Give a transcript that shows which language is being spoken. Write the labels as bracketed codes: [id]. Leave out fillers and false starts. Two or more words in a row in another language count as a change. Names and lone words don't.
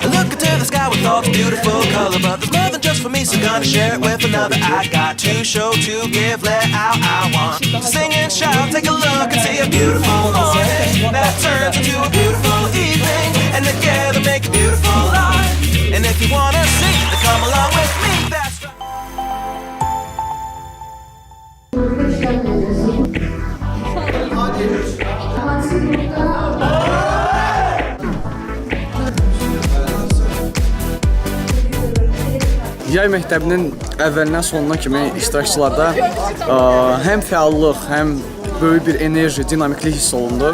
[en] Look into the sky with all the beautiful color, but there's more than just for me, so gonna share it with another. I got to show, to give, let out. I want to sing and shout. Take a look and see a beautiful morning that turns into a beautiful evening, and together make a beautiful life. And if you wanna see, then come along with me. That's right. [az] Yay məktəbinin əvvəlindən sonuna kimi iştirakçılarda həm fəallıq, həm böyük bir enerji, dinamiklik hiss olundu.